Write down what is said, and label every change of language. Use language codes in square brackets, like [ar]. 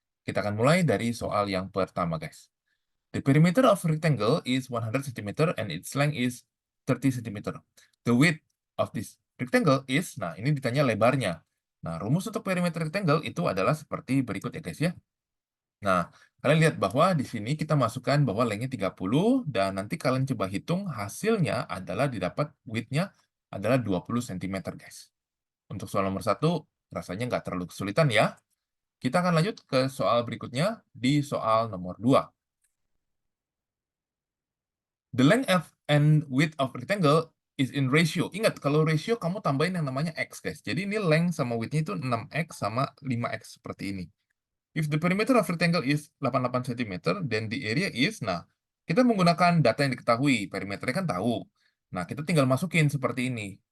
[id] Kita akan mulai dari soal yang pertama guys. [en] The perimeter of rectangle is 100 cm and its length is 30 cm. The width of this rectangle is, [id] nah ini ditanya lebarnya. Nah, rumus untuk perimeter rectangle itu adalah seperti berikut ya guys ya. Nah, kalian lihat bahwa di sini kita masukkan bahwa lengthnya 30 dan nanti kalian coba hitung hasilnya adalah didapat width-nya adalah 20 cm guys. Untuk soal nomor 1 rasanya nggak terlalu kesulitan ya. Kita akan lanjut ke soal berikutnya di soal nomor 2. [en] The length and width of rectangle is in ratio. [id] Ingat, kalau ratio kamu tambahin yang namanya X, guys. Jadi ini length sama width-nya itu 6X sama 5X seperti ini. [en] If the perimeter of rectangle is 88 cm, then the area is, [id] nah, kita menggunakan data yang diketahui, perimeternya kan tahu. Nah, kita tinggal masukin seperti ini.